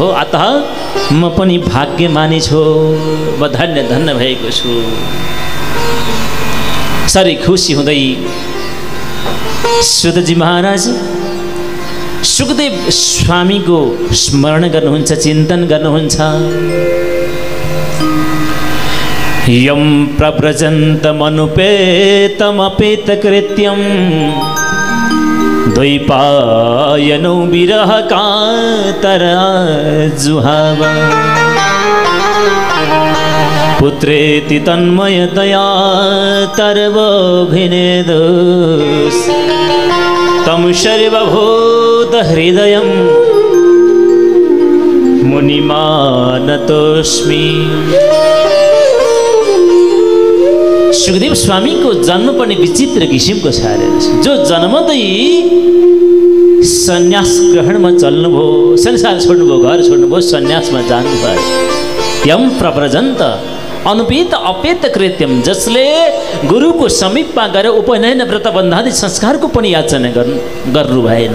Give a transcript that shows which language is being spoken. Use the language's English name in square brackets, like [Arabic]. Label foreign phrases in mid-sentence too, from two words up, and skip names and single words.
[Nepali] अतः म पनि भाग्यमानी छु, म धन्य धन्य भएको छु। साह्रै खुसी हुँदै सुतजी महाराज सुखदेव स्वामीको स्मरण गर्नुहुन्छ, चिन्तन गर्नुहुन्छ। [Sanskrit] यं प्रव्रजन्तमनुपेतमपेतकृत्यं द्वैपायनौ विरह कातरजुहाव। पुत्रेति तन्मयतया तर्वभिनेदुस् तं सर्वभूतहृदयं मुनिमानतोऽस्मि। [Nepali] सुखदेव स्वामीको जन्म पनि विचित्र किसिमको छ। जो जन्मदै सन्यास ग्रहणमा चल्नुभयो, संसार छोड्नुभयो, घर छोड्नुभयो, सन्यासमा जानुभयो। [Sanskrit] यम प्रव्रजन्त अनुपेत अपेत कृत्यम, [Nepali] जसले गुरुको समीपमा गएर उपनयन व्रत बन्धादि संस्कारको पनि याचना गर्नु भएन।